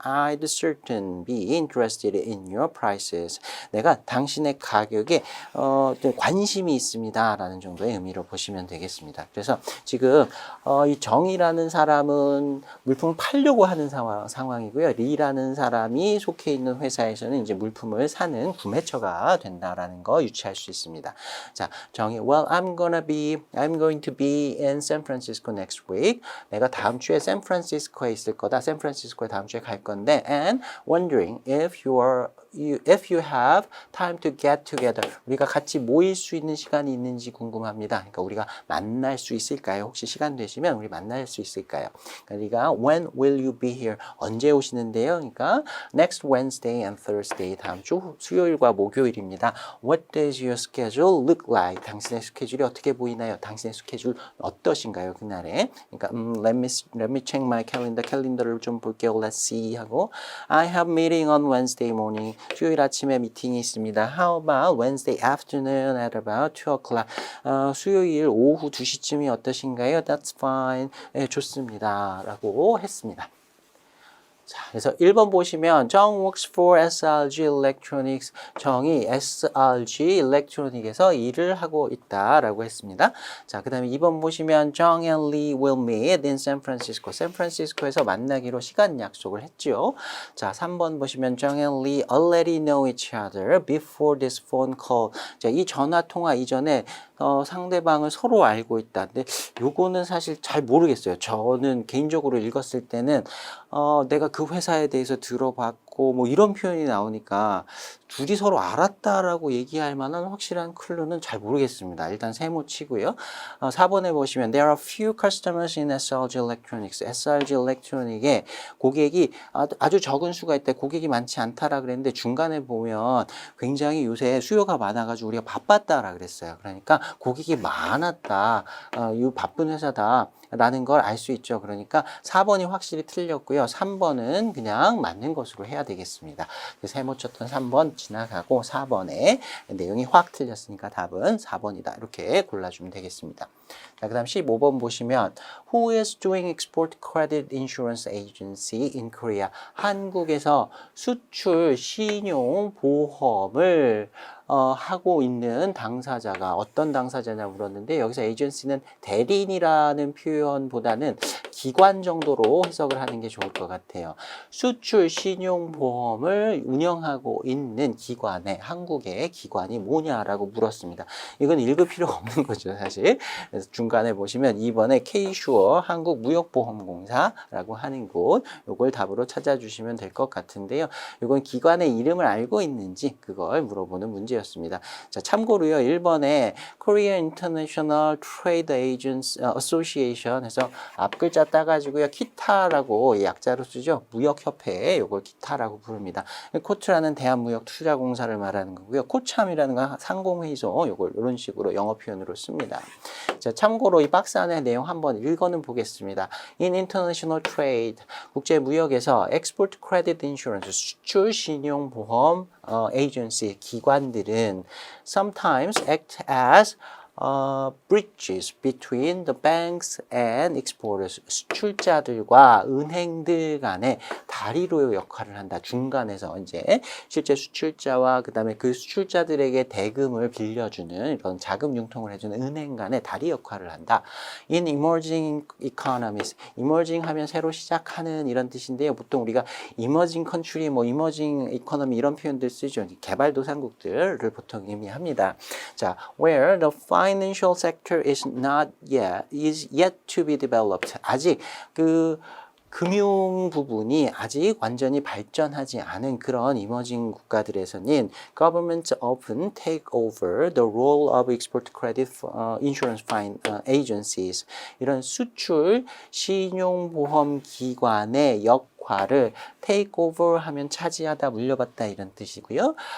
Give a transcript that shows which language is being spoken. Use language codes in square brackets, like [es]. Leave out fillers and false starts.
[en] I'd certain be interested in your prices. [ko] 내가 당신의 가격에 관심이 있습니다 라는 정도의 의미로 보시면 되겠습니다. 그래서 지금 이 정이라는 사람은 물품을 팔려고 하는 상황이고요. 리라는 사람이 속해 있는 회사에서는 이제 물품을 사는 구매처가 된다라는 거 유추할 수 있습니다. 자, 정이 [en] Well, I'm going to be in San Francisco next week. [ko] 내가 다음 주에 샌프란시스코에 있을 거다. 샌프란시스코에 다음 주에 갈 건데 [en] and wondering if you have time to get together. [ko] 우리가 같이 모일 수 있는 시간이 있는지 궁금합니다. 그러니까 우리가 만날 수 있을까요? 혹시 시간 되시면 우리 만날 수 있을까요? 그러니까 [en] when will you be here? [ko] 언제 오시는데요? 그러니까 [en] next Wednesday and Thursday. [ko] 다음 주 수요일과 목요일입니다. [en] What does your schedule look like? [ko] 당신의 스케줄이 어떻게 보이나요? 당신의 스케줄 어떠신가요? 그날에. 그러니까 [en] let me check my calendar. [ko] 캘린더를 좀 볼게요. [en] Let's see [ko] 하고 [en] I have meeting on Wednesday morning. [ko] 수요일 아침에 미팅이 있습니다. [en] How about Wednesday afternoon at about 2 o'clock? [ko] 수요일 오후 2시쯤이 어떠신가요? [en] That's fine. [ko] 네, 좋습니다. 라고 했습니다. 자, 그래서 1번 보시면 정 [en] works for SRG Electronics. [ko] 정이 SRG Electronic에서 일을 하고 있다라고 했습니다. 자, 그 다음에 2번 보시면 [en] 정 and Lee will meet in San Francisco. [ko] 샌프란시스코에서 만나기로 시간 약속을 했죠. 자, 3번 보시면 [en] 정 and Lee already know each other before this phone call. [ko] 자, 이 전화 통화 이전에 상대방을 서로 알고 있다. 근데 요거는 사실 잘 모르겠어요. 저는 개인적으로 읽었을 때는 내가 그 회사에 대해서 들어봤고 뭐 이런 표현이 나오니까 둘이 서로 알았다라고 얘기할 만한 확실한 클루는 잘 모르겠습니다. 일단 세모 치고요. 4번에 보시면 [en] There are few customers in SRG Electronics. [ko] SRG Electronic에 고객이 아주 적은 수가 있다. 고객이 많지 않다라 그랬는데 중간에 보면 굉장히 요새 수요가 많아가지고 우리가 바빴다라 그랬어요. 그러니까 고객이 많았다. 이 바쁜 회사다. 라는 걸 알 수 있죠. 그러니까 4번이 확실히 틀렸고요. 3번은 그냥 맞는 것으로 해야 되겠습니다. 세모 쳤던 3번 지나가고 4번에 내용이 확 틀렸으니까 답은 4번이다. 이렇게 골라주면 되겠습니다. 자, 그 다음 15번 보시면 [en] Who is doing export credit insurance agency in Korea? [ko] 한국에서 수출 신용 보험을 하고 있는 당사자가 어떤 당사자냐 물었는데 여기서 에이전시는 대리인이라는 표현보다는 기관 정도로 해석을 하는 게 좋을 것 같아요. 수출 신용보험을 운영하고 있는 기관에 한국의 기관이 뭐냐라고 물었습니다. 이건 읽을 필요가 없는 거죠, 사실. 그래서 중간에 보시면 2번에 K-슈어 한국무역보험공사라고 하는 곳 요걸 답으로 찾아주시면 될 것 같은데요. 이건 기관의 이름을 알고 있는지 그걸 물어보는 문제였습니다. 자, 참고로요. 1번에 Korea International Trade Agents Association 해서 앞글자 따가지고요. 키타라고 약자로 쓰죠. 무역협회 요걸 키타라고 부릅니다. 코트라는 대한무역투자공사를 말하는 거고요. 코참이라는 건 상공회의소 요걸 이런 식으로 영어 표현으로 씁니다. 자, 참고로 이 박스 안에 내용 한번 읽어는 보겠습니다. [en] In international trade, [ko] 국제무역에서 [en] export credit insurance, [ko] 수출 신용보험 [en] agency [ko] 기관들은 [en] sometimes act as bridges between the banks and exporters. [ko] 수출자들과 은행들 간의 다리로 역할을 한다. 중간에서 이제 실제 수출자와 그다음에 그 수출자들에게 대금을 빌려주는 이런 자금 융통을 해주는 은행 간의 다리 역할을 한다. [en] In emerging economies, emerging [ko] 하면 새로 시작하는 이런 뜻인데요. 보통 우리가 emerging country, 뭐 emerging economy 이런 표현들 쓰죠. 개발도상국들을 보통 의미합니다. [en] 자, where the financial sector is yet to be developed. [ko] 아직 그 금융 부분이 아직 완전히 발전하지 않은 그런 이머징 국가들에서는 [en] governments often take over the role of export credit insurance agencies. [ko] 이런 수출 신용보험 기관의 역할을 take over 하면 차지하다, 물려받다 이런 뜻이고요.